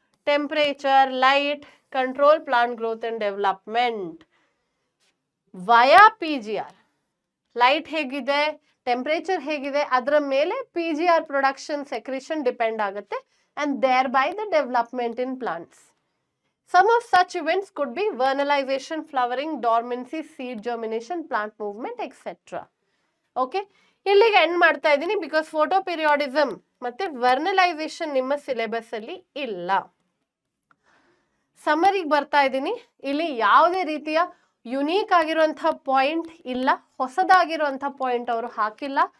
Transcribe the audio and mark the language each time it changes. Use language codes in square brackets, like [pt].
[en] Temperature, light, control plant growth and development via PGR. [kn] Light ಹೇಗಿದೆ, temperature ಹೇಗಿದೆ, ಅದರ ಮೇಲೆ PGR ಪ್ರೊಡಕ್ಷನ್ ಸೆಕ್ರೇಷನ್ ಡಿಪೆಂಡ್ ಆಗುತ್ತೆ, [en] and thereby the development in plants. Some of such events could be vernalization, flowering, dormancy, seed germination, plant movement, etc. [kn] Okay, ಇಲ್ಲಿಗೆ end ಮಾಡ್ತಾ ಇದ್ದೀನಿ, because photo ಪಿರಿಯಾಡಿಸಮ್ ಮತ್ತೆ ವರ್ನಲೈಸೇಷನ್ ನಿಮ್ಮ ಸಿಲೆಬಸ್ ಅಲ್ಲಿ ಇಲ್ಲ. ಸಮರಿಗೆ ಬರ್ತಾ ಇದ್ದೀನಿ. ಇಲ್ಲಿ ಯಾವುದೇ ರೀತಿಯ ಯುನೀಕ್ ಆಗಿರುವಂತಹ ಪಾಯಿಂಟ್ ಇಲ್ಲ, ಹೊಸದಾಗಿರುವಂತಹ ಪಾಯಿಂಟ್ ಅವರು ಹಾಕಿಲ್ಲ.